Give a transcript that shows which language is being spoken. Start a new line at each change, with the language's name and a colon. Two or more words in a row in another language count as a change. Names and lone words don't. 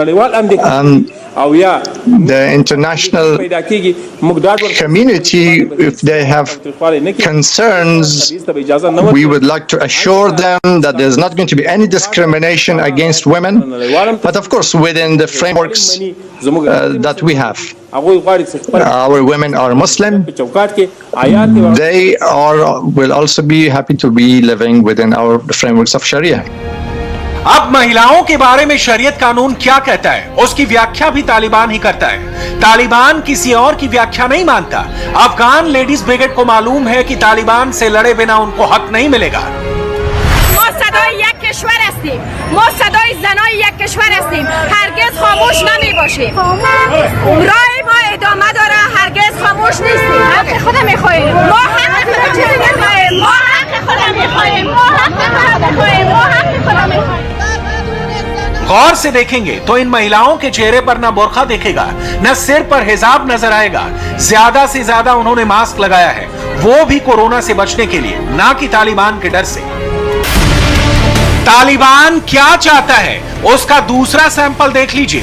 English: The international community, if they have concerns, we would like to assure them that there's not going to be any discrimination against women, but of course within the frameworks that we have. Our women are Muslim. They will also be happy to be living within our frameworks of Sharia.
Hindi: अब महिलाओं के बारे में शरीयत कानून क्या कहता है, उसकी व्याख्या भी तालिबान ही करता है। तालिबान किसी और की व्याख्या नहीं मानता। अफगान
English: ladies brigade
Hindi: को मालूम है कि तालिबान से लड़े बिना उनको हक नहीं मिलेगा।
Persian: ما صدای یک کشور هستیم، ما صدای زنای یک کشور هستیم، هرگز خاموش نمی باشیم. راه ما ادامه داره، هرگز خاموش نیستیم. حق خود میخواهیم، ما حق خود چیزی نمیخواهیم، ما حق خود میخواهیم، ما حق خود میخواهیم، ما حق خود میخواهیم.
Hindi: गौर से देखेंगे तो इन महिलाओं के चेहरे पर ना बुर्का दिखेगा, न सिर पर हिजाब नजर आएगा। ज्यादा से ज्यादा उन्होंने मास्क लगाया है, वो भी कोरोना से बचने के लिए, ना कि तालिबान के डर से। तालिबान क्या चाहता है, उसका दूसरा सैंपल देख लीजिए।